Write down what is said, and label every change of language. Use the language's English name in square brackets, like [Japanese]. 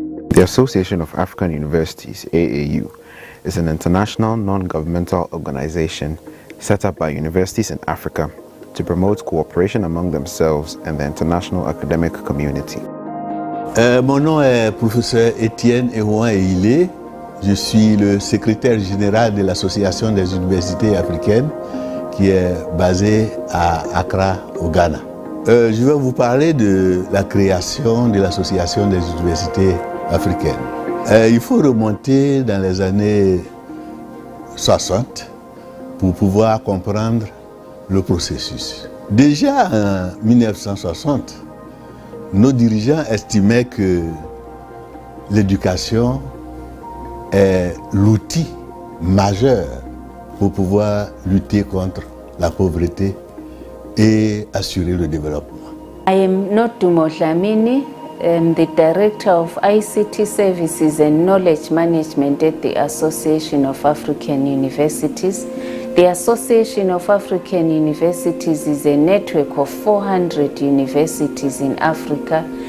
[English] The Association of African Universities, AAU, is an international non-governmental organization set up by universities in Africa to promote cooperation among themselves and the international academic community. [French] Mon nom est professeur Étienne Eouan-Eilé. Je suis le secrétaire général de l'Association des universités africaines qui est basée à Accra, au Ghana. Je vais vous parler de la création de l'Association des universités africaine. Il faut remonter dans les années 60 pour pouvoir comprendre le processus. Déjà en 1960, nos dirigeants estimaient que l'éducation est l'outil majeur pour pouvoir lutter contre la pauvreté et assurer le développement. [English] I am Notumo Dlamini, the Director of ICT Services and Knowledge Management at the Association of African Universities. The Association of African Universities is a network of 400 universities in Africa.